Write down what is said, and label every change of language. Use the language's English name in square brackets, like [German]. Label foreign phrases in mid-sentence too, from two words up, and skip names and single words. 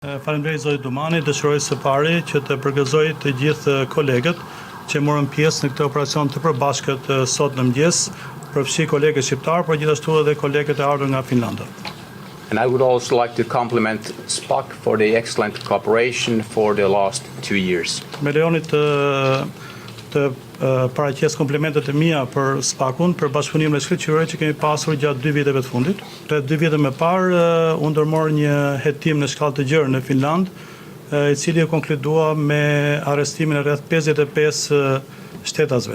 [Albanian] Faleminderit zoti Dumani, dëshiroj së pari që të përgëzoj të gjithë kolegët që morën pjesë në këtë operacion të përbashkët sot në mëngjes, përfshi kolegët shqiptar, por gjithashtu edhe kolegët e ardhur nga Finlanda. [English] And I would also like to compliment SPAC for the excellent cooperation for the last 2 years. [Albanian] Me lejoni të paraqes komplimentet e mia për SPAC-un, për bashkëpunimin e shkëlqyer që kemi pasur gjatë 2 viteve të fundit. Rreth 2 vite më parë u ndërmor një hetim në shkallë të gjerë në Finland, i cili u konkludua me arrestimin e rreth 55 shtetasve.